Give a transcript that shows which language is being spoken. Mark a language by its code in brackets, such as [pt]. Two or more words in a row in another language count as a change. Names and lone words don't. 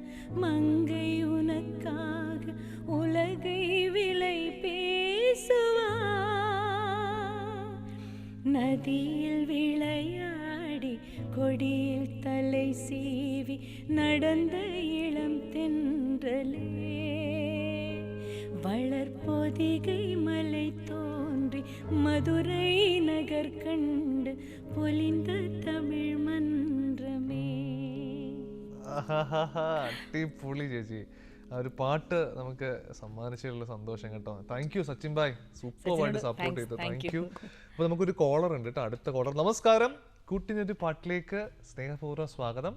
[ta] மங்கை உனக்காக உலகை விலை பேசுவா, நதியில் விளையாடி கொடியில் தலை சீவி நடந்த இளம் தென்றலே, வளர்பொதிகை மலை தோன்றி மதுரை நகர் கண்டு பொலிந்த தமிழ் மந்திரமே. [ml] അടിപൊളി ചേച്ചി. ആ ഒരു പാട്ട് നമുക്ക് സമ്മാനിച്ചുള്ള സന്തോഷം കേട്ടോ. [en] Thank you [ml] സച്ചിൻ ഭായ്, സൂപ്പറായിട്ട് സപ്പോർട്ട് ചെയ്തു. [en] Thank you. [ml] അപ്പൊ നമുക്കൊരു കോളർ ഉണ്ട് കേട്ടോ, അടുത്ത കോളർ. നമസ്കാരം, കൂട്ടിനൊരു പാട്ടിലേക്ക് സ്നേഹപൂർവ്വം സ്വാഗതം.